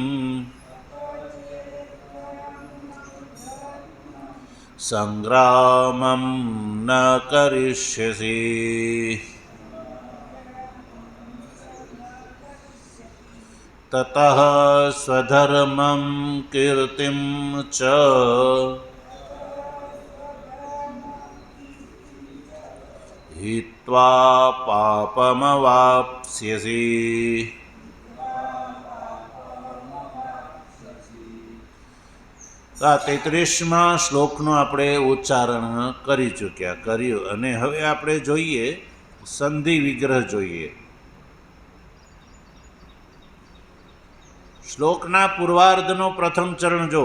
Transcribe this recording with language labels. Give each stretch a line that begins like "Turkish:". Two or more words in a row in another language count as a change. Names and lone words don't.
Sanskrit: संग्रामं न करिष्यसि ततः स्वधर्मं कीर्तिं च हित्वा पापमवाप्स्यसि.
Gujarati: આ 33મા શ્લોકનું આપણે ઉચ્ચારણ કરી કર્યું અને હવે આપણે જોઈએ સંધિ વિગ્રહ જોઈએ. શ્લોકના પૂર્વાર્ધનો પ્રથમ ચરણ જો.